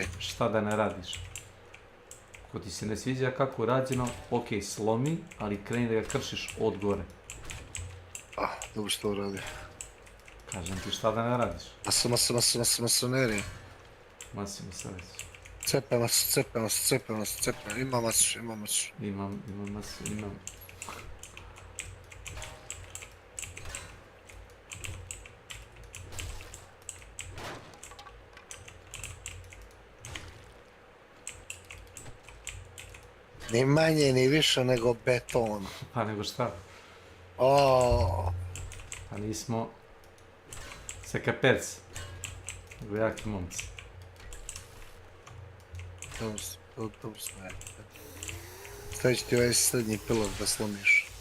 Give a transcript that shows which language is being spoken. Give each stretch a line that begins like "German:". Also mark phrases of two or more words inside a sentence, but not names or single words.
Bosnian: ti šta da ne radiš. Ako ti se ne sviđa kako je rađeno, ok, slomi, ali kreni da ga kršiš od gore. Dobro što radi. Kažem ti šta da ne radiš. Masonerije. Masimo se već. Cepaj masu. Ima masu. Imam masu, imam. Ni manje, ni više nego beton. Pa nego šta? Pa nismo sekaperci, nego jaki momci. Dobro smo jaki. Stavit ću ti ovaj srednji pilar da slomiš.